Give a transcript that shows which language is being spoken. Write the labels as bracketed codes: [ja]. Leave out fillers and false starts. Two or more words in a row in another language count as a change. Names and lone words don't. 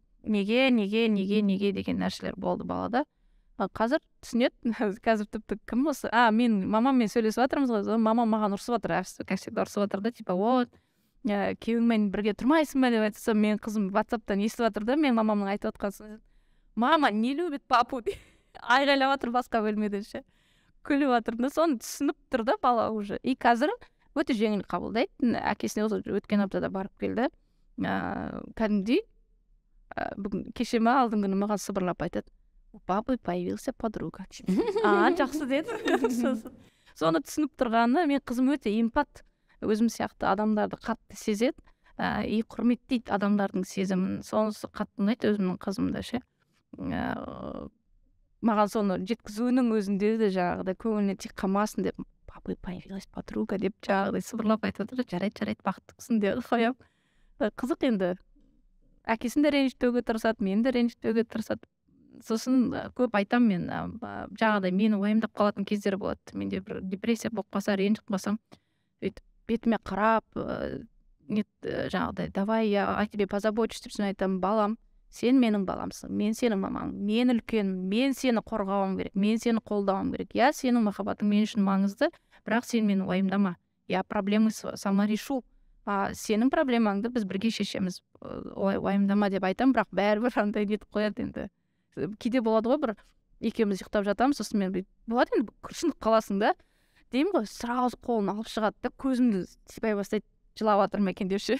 [kk] Неге деген нәрселер болды балада. Қазір түсінеді. Қазір тіпті кім осы? Мен мамаммен сөйлесіп жатырмыз ғой. Мамам маған ұрсып жатыр, [ru] как всегда [kk] ұрсып жатыр да, [ru] типа, вот, [kk] күйеуіңмен бірге тұрмайсың ба деп айтса, мен қызым WhatsApp-тан естіп жатыр да, мен мамамның айтып отқансын. [ru] Мама не любит папу [kk] деп айғайлап жатыр басқа бөлмеден ше. Күліп жатыр да, соны түсініп тұр да бала уже. И қазір өте жеңіл қабылдайды. Әкесіне осы өткен аптада барып келді. Кәдімгідей бүгін кеше ме алдыңғы күні маған сыбырлап айтады. [ru] У папы появился подруга. [kk] Жақсы деді. Соны түсініп тұрғаны, мен қызым өте эмпат, өзім сияқты адамдарды қатты сезеді, и құрметтейді адамдардың сезімін. Сонысы қатты ұнайды өзімнің қызымда ше. Маған соны жеткізуінің өзінде де жаңағыдай көңіліне тек қалмасын деп, [ru] папы появилась подруга [kk] деп жаңағыдай сыбырлап айтып отыр. Жарайды, бақыттысың деп қоямын. Қызық енді. Әкесін де ренжітпеуге тырысады, мені де ренжітпеуге тырысады. Сосын көп айтам мен, жаңағыдай мені уайымдап қалатын кездер болады. Менде бір депрессия болып қалса, ренжіп қалсам, бетіме қарап, жаңағыдай, [ru] давай я о тебе позабочусь [kk] деп айтамын, балам, сен менің баламсың, мен сенің мамаң, мен үлкен, мен сені қорғауым керек, мен сені қолдауым керек. Я сенің махаббатың мен үшін маңызды, бірақ сен мені уайымдама. [ru] Я проблемы сама решу. [kk] Сенің проблемаңды біз бірге шешеміз. Уайымдама деп айтам, бірақ бәрібір андай нетіп қояды енді. Кейде болады ғой, бір екеуміз ұйықтап жатамыз, сосын мен болады енді күрсініп қаласың да, деймін ғой, сразу қолын алып шығады да, көзімді сипай бастайды, жылап жатыр ма екен депші.